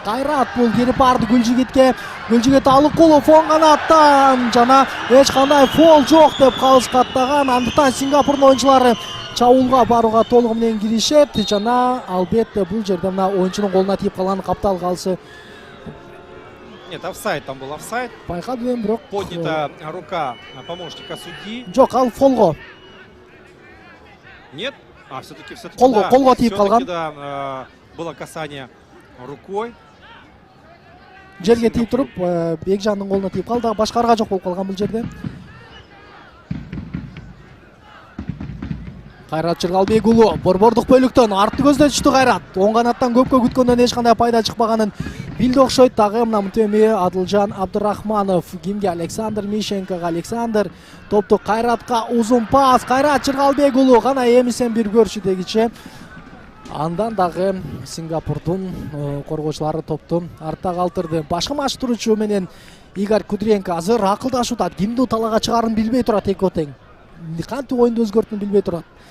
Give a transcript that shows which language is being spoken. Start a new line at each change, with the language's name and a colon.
Kyrgyz: Кайрат бул кирип барды Гүлжигитке. Гүлжигит Алыкулов оң канаттан жана эч кандай фол жок деп кабыз каттаган. Андыктан Сингапурдун оюнчулары чабуулга барууга толугу менен киришет жана албетте бул жерде мына оюнчунун колуна тийип калган каптал калысы.
Russian: Нет, офсайд, там был офсайд.
Kyrgyz: Байкадым, бирок
Russian: Поднята рука помощника судьи.
Kyrgyz: Жок, ал фолго.
Russian: Нет? Все-таки
Kyrgyz: колго тийип калган.
Russian: Да, было касание рукой.
Kyrgyz: Жерге тийип туруп, Бекжандын колуна тийип калды. Башкарга жок болуп калган бул жерде. Кайрат Чыргалбек уулу борбордук бөлүктөн артты көздөтүштү. Кайрат оң канаттан көпкө күткөндөн эч кандай пайда чыкпаганын билди окшойт. Дагы мына мынтеме Адылжан Абдырахманов кимге? Александр Мишенкого. Александр топту Кайратка узун пас. Кайрат Чыргалбек уулу гана эмисен бир көрчү дегиче. Андан дагы Сингапурдун коргоочулары топту артта калтырды. Башкы машктуруучу менен Игорь Кудренко азыр акылдашууда. Кимди талаага чыгарын билбей турат эки тең. Кантип оюнду өзгөртүүнү билбей турат.